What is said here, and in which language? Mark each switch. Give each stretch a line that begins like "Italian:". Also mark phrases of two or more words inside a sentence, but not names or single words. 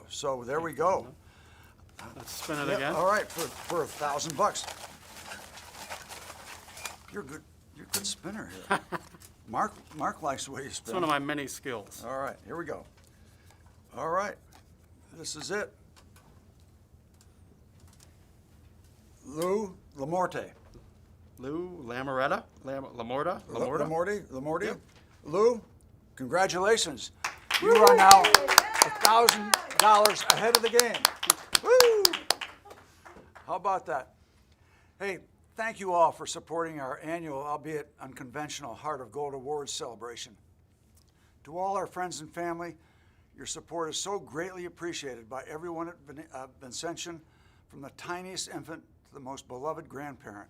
English: So there we go. Let's spin it again. All right, for $1,000. You're good. You're a good spinner here. Mark likes the way you spin. It's one of my many skills. All right, here we go. All right, this is it. Lou Lamorte. Lou Lamoretta? Lamorta? Lamorte? Lou, congratulations. You are now $1,000 ahead of the game. Woo! How about that? Hey, thank you all for supporting our annual, albeit unconventional, Heart of Gold Awards celebration. To all our friends and family, your support is so greatly appreciated by everyone at Vincentian, from the tiniest infant to the most beloved grandparent.